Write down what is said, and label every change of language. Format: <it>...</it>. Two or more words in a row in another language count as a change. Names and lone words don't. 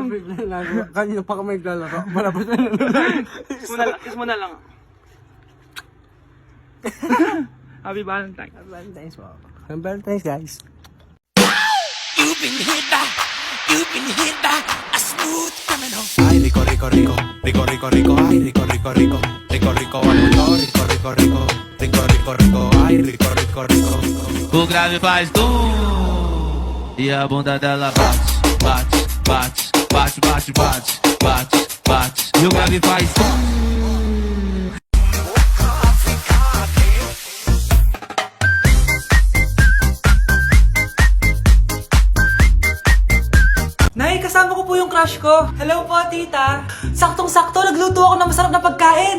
<tl>Kanina pa kami naglalaro. Malabas na Kiss mo na lang.</tl> <en>Happy Valentine.</en> <tl>Valentine's po.</tl> <en>Happy Valentine's, guys.</en> <tl>Ay,</tl> <es>rico, rico, rico, rico, rico, rico, ay, rico, rico, rico, rico, rico, rico, rico, rico, rico, rico, rico, rico, ay, rico, rico, rico.</es> <pt>O grave faz e a bunda dela bate, bate, bate, bate, bate, bate, bate, bate. E o grave faz</pt> <tl>Nay, kasama ko po yung crush ko. Hello po, tita. Saktong-sakto, nagluto ako ng masarap na pagkain.</tl>